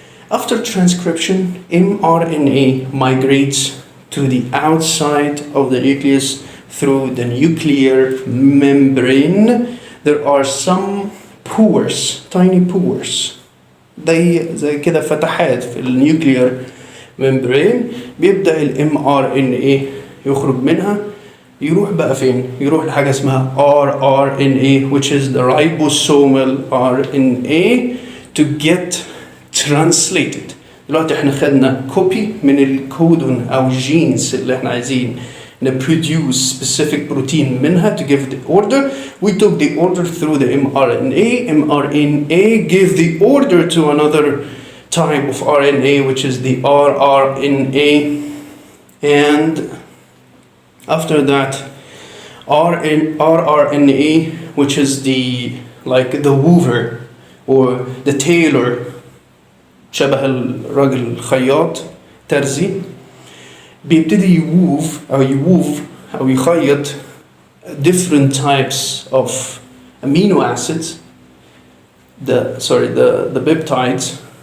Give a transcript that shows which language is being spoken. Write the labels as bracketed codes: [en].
[en] After transcription, mRNA migrates to the outside of the nucleus through the nuclear membrane. There are some pores, tiny pores. [ar] زي كده فتحات في النيوكليير ممبرين. بيبدأ ال mRNA يخرج منها يروح بقى فين؟ يروح لحاجة اسمها rRNA, [en] which is the ribosomal RNA, to get translated. [ar] دلوقتي احنا خدنا كوبي من الكودون او الجينز اللي احنا عايزين [en] produce specific protein [ar] منها [en] to give the order. We took the order through the mRNA. mRNA gave the order to another type of RNA, which is the rRNA. And after that, rRNA, which is the weaver or the tailor, [ar] شبه الراجل الخياط ترزي, بيبتدي يوove أو يخيط [en] different types of amino acids, the peptides,